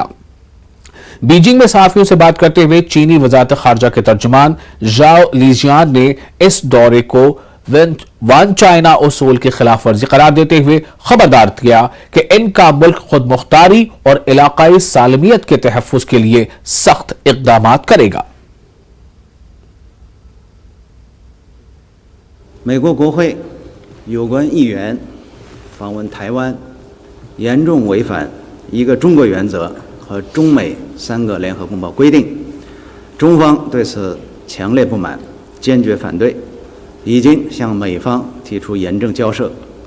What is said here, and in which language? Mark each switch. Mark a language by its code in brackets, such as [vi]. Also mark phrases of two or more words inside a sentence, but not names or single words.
[ur] بیجنگ میں صحافیوں سے بات کرتے ہوئے چینی وزارت خارجہ کے ترجمان ژاؤ لیجیان نے اس دورے کو [en] one China [ur] اصول کی خلاف ورزی قرار دیتے ہوئے خبردار کیا کہ ان کا ملک خود مختاری اور علاقائی سالمیت کے تحفظ کے لیے سخت اقدام کرے گا. [zh] 美国国会有关议员访问台湾，严重违反一个中国原则和中美3个联合公报规定，中方对此强烈不满，坚决反对，已经向美方提出严正交涉。